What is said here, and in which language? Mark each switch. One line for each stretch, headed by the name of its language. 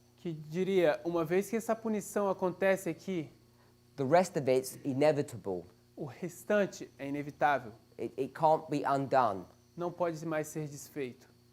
Portuguese: que diria, uma vez que essa punição acontece aqui,
English: the rest of it's inevitable.
Portuguese: o restante é inevitável,
English: It can't be undone.
Portuguese: não pode mais ser desfeito.